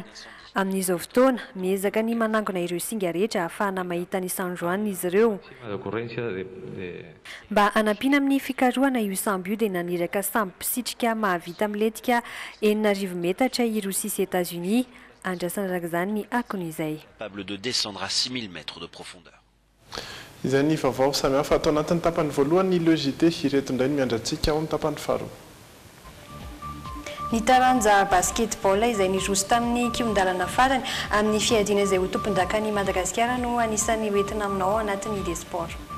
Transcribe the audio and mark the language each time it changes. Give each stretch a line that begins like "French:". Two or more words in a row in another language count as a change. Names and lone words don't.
Malagasy: Amin'izao fotoana miezaka ny manangona ireo singa rehetra ahafahana mahita ny San Juan izy ireo. Mba anampina amin'ny fikarohana io sambo io dia naniraka sambo psitrika mahavita miletika 9 metatra i Rosia sy États-Unis. Andrasana araka izany ny akon'izay.
French: Capable de descendre à 6000 mètres de profondeur.
Malagasy: Izay ny vaovao samihafa atao anatin'ny tapany voalohany ny logité ireto indray ny miandratsika ao amin'ny tapany faharoa. Ny taranja basketball izay niroso tamin'ny kiondalana farany amin'ny fiadiana izay ho tompon-dakany Madagasikara no anisan'ny hoentina aminao anatin'ny
French: des sports.